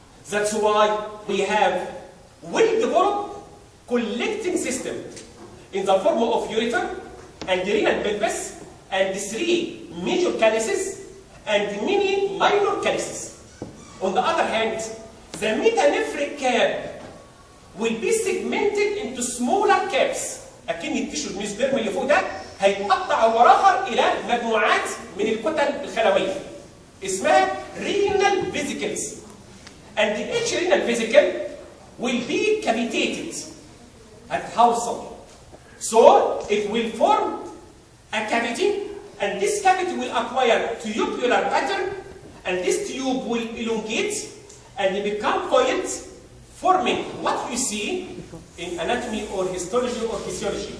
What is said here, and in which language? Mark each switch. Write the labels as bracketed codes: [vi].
[en] That's why we have well-developed collecting system in the form of ureter and renal pelvis and 3 major calyces and many minor calyces. On the other hand, the metanephric cap will be segmented into smaller caps. [ar] أكن التيشو الميزوديرم اللي فوق ده هيتقطع وراها إلى مجموعات من الكتل الخلوية اسمها renal vesicles. [en] And each renal vesicle will be cavitated [ar] هتتحوصل. [en] So it will form a cavity, and this cavity will acquire tubular pattern, and this tube will elongate and become coiled, forming what you see in anatomy or histology or physiology.